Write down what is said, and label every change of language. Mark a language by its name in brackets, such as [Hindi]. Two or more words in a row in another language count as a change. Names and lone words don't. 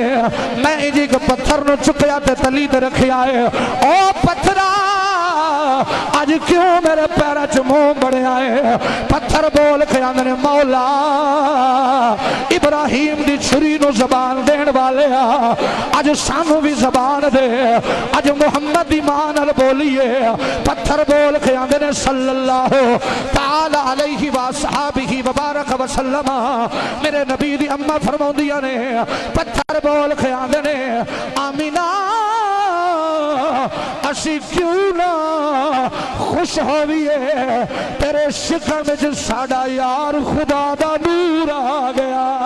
[Punjabi] ਮੈਂ ਜੀ ਇਕ ਪੱਥਰ ਨ ਚੁੱਕਿਆ ਤੇ ਤਲੀ ਤੇ ਰੱਖਿਆ ਹੈ, ਓ ਪੱਥਰਾ ਅੱਜ ਕਿਉਂ ਮੇਰੇ ਪੈਰ ਚ ਮੂੰਹ ਬੜਿਆ ਹੈ। ਪੱਥਰ ਬੋਲ ਕੇ ਆਂਦੇ ਨੇ ਮੌਲਾ ਇਬਰਾਹਿਮ ਦੀ ਛੁਰੀ ਨੂ ਜ਼ਬਾਨ ਦੇਣ ਵਾਲੇ ਅੱਜ ਸਾਨੂ ਭੀ ਜ਼ਬਾਨ ਦੇ, ਅੱਜ ਮੁਹੰਮਦ ਦੀ ਮਾਂ ਨਾਲ ਬੋਲੀਏ। ਪੱਥਰ ਬੋਲ ਕੇ ਆਂਦੇ ਨੇ [Arabic] صلى الله تعالى عليه وصحبه وبارك وسلم. [Punjabi] ਮੇਰੇ ਨਬੀ ਦੀ ਅੰਮਾ ਫਰਮਾਉਂਦੀਆਂ ਨੇ ਪੱਥਰ ਬੋਲ ਕੇ ਆਂਦੇ ਨੇ ਆਮੀਨਾ ਅਸੀ ਕਿਉਂ ਨਾ ਖੁਸ਼ ਹੋਈਏ ਤੇਰੇ ਸ਼ਿਕਨ ਮੇਂ ਸਾਡਾ ਯਾਰ ਖ਼ੁਦਾ ਦਾ ਨੂਰ ਆ ਗਿਆ।